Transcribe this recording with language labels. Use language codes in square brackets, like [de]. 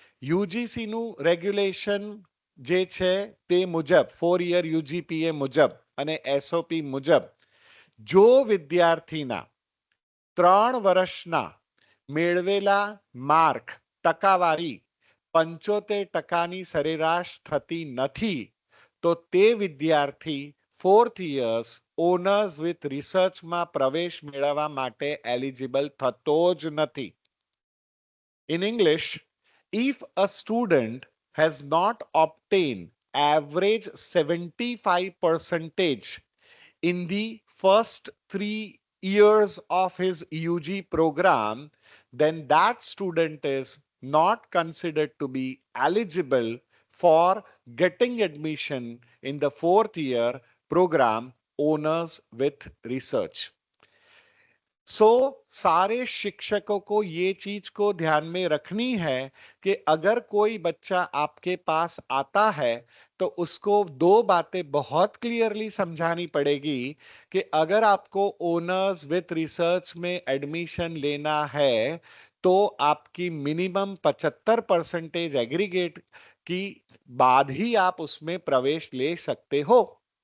[gu] UGC નું regulation જે છે તે મુજબ 4 યર યુજીપીએ મુજબ અને એસઓપી મુજબ જો વિદ્યાર્થીના 3 વર્ષના મેળવેલા માર્ક ટકાવારી 75% સરેરાશ થતી નથી, તો તે વિદ્યાર્થી 4th યર્સ ઓનર્સ વિથ રિસર્ચમાં પ્રવેશ મેળવવા માટે એલિજિબલ થતો જ નથી. [en] In English, if a student has not obtained average 75% in the first 3 years of his UG program, then that student is not considered to be eligible for getting admission in the 4th year program honors with research. [hi] सारे शिक्षकों को ये चीज को ध्यान में रखनी है कि अगर कोई बच्चा आपके पास आता है तो उसको दो बातें बहुत क्लियरली समझानी पड़ेगी कि अगर आपको ओनर्स विथ रिसर्च में एडमिशन लेना है तो आपकी मिनिमम 75% एग्रीगेट की बाद ही आप उसमें प्रवेश ले सकते हो.